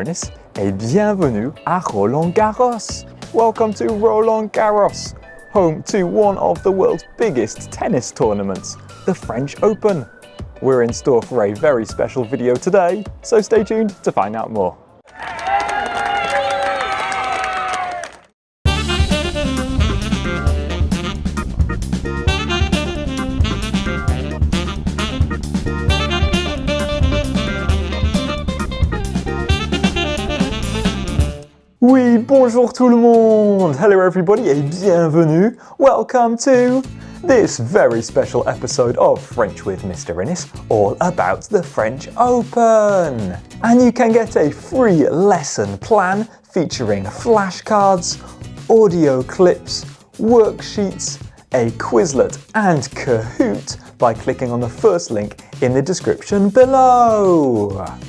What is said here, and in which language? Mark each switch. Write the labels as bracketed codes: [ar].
[fr] Innes et bienvenue à Roland Garros! [en] Welcome to Roland Garros, home to one of the world's biggest tennis tournaments, the French Open. We're in store for a very special video today, so stay tuned to find out more. [fr] Oui, bonjour tout le monde! [en] Hello everybody [fr] et bienvenue! [en] Welcome to this very special episode of French with Mr. Innes, all about the French Open! And you can get a free lesson plan featuring flashcards, audio clips, worksheets, a Quizlet and Kahoot by clicking on the first link in the description below.